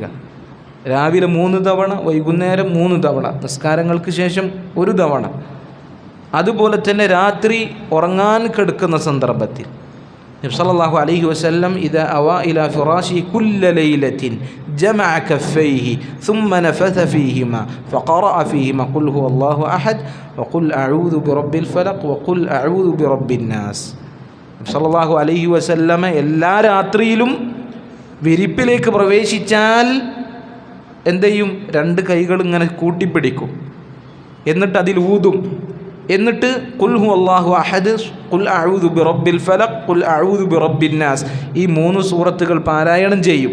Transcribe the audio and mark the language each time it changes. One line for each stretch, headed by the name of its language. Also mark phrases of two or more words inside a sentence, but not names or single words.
Malayalam: രാവിലെ 3 തവണ, വൈകുന്നേരം 3 തവണ, നിസ്കാരങ്ങൾക്ക് ശേഷം 1 തവണ. അതുപോലെ തന്നെ രാത്രി ഉറങ്ങാൻ കിടക്കുന്ന സന്ദർഭത്തിൽ നബി
Arabic: صلى الله عليه وسلم إذا أوى إلى فراشه كل ليلة جمع كفيه ثم نفث فيهما فقرأ فيهما قل هو الله أحد وقل أعوذ برب الفلق وقل أعوذ برب الناس.
Malayalam: നബി
Arabic: صلى الله عليه وسلم
Malayalam: എല്ലാ രാത്രിയിലും വിരിപ്പിലേക്ക് പ്രവേശിച്ചാൽ എന്ത് ചെയ്യും? 2 കൈകൾ ഇങ്ങനെ കൂട്ടിപ്പിടിക്കും, എന്നിട്ട് അതിൽ ഊതും. എന്നിട്ട്
Arabic: قل هو الله أحد، قل أعوذ برب الفلق، قل أعوذ برب الناس,
Malayalam: ഈ 3 സൂറത്തുകൾ പാരായണം ചെയ്യും.